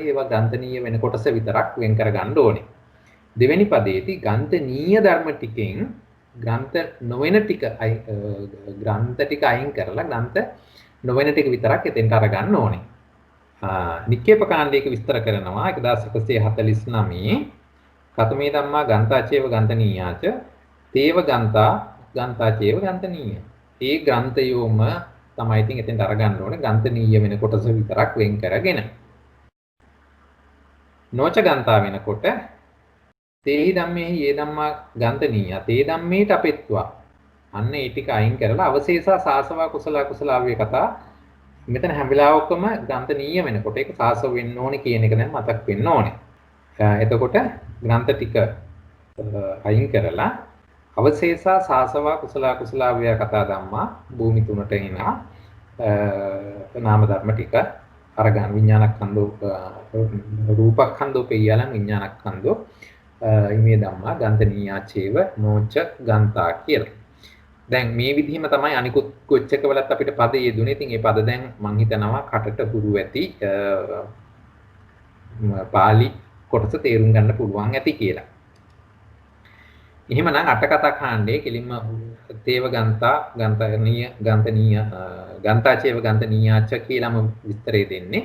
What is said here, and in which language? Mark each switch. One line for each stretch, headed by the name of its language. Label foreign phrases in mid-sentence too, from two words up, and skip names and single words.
Sinhala: ඒවා ගන්තනීය වෙන කොටස විතරක් වෙන් කර ගන්න ඕනේ. දෙවෙනි පදයේදී ගන්තනීය ධර්ම ටිකෙන් ග්‍රන්ථ නොවන ටික ග්‍රන්ථ ටික අයින් කරලා ග්‍රන්ථ නොවන ටික විතරක් එතෙන්ට අරගන්න ඕනේ. නික්කේප කාණ්ඩයක විස්තර කරනවා
Pali: 1149 කතමේ ධම්මා ගන්තාචේව ගන්තනීයාච තේව ගන්තා ගන්තාචේව ගන්තනීය.
Sinhala: ඒ ග්‍රන්ථයෝම තමයි ඉතින් එතෙන්ට අරගන්න ඕනේ ගන්තනීය වෙන කොටස විතරක් වෙන් කරගෙන.
Pali: නොච ගන්තා වෙනකොට තේහි ධම්මේහි යේ ධම්මා ගන්තනීය තේ ධම්මේට අපෙත්වා.
Sinhala: අන්න ඒ ටික අයින් කරලා
Pali: අවශේෂා සාසවා කුසල කුසලාවේ කතා
Sinhala: මෙතන හැම වෙලාවකම ග්‍රන්ථනීය වෙනකොට ඒක සාසව වෙන්න ඕනේ කියන එක දැන් මතක් වෙන්න ඕනේ. එතකොට ග්‍රන්ථ ටික අයින් කරලා
Pali: අවශේෂා සාසවා කුසල කුසලාවේ කතා ධම්මා
Sinhala: භූමි තුනට එනවා. නාම ධර්ම ටික අරගන්න
Pali: විඥානස්කන්ධෝ රූපස්කන්ධෝ පෙයලන් විඥානස්කන්ධෝ ඉමේ ධම්මා ගන්තනීයාචේව නොච ගන්තා කියලා.
Sinhala: දැන් මේ විදිහම තමයි අනිකුත් කොච්චක වලත් අපිට පද යෙදුනේ. ඉතින් මේ පද දැන් මම හිතනවා කටට හුරු ඇති පාලි කොටස තේරුම් ගන්න පුළුවන් ඇති කියලා. එහෙමනම් අට කතා කාණ්ඩයේ කෙලින්ම
Pali: තේව ගන්තා ගන්තනීය ගන්තාචේව ගන්තනීයාච
Sinhala: කියලාම විස්තරය දෙන්නේ.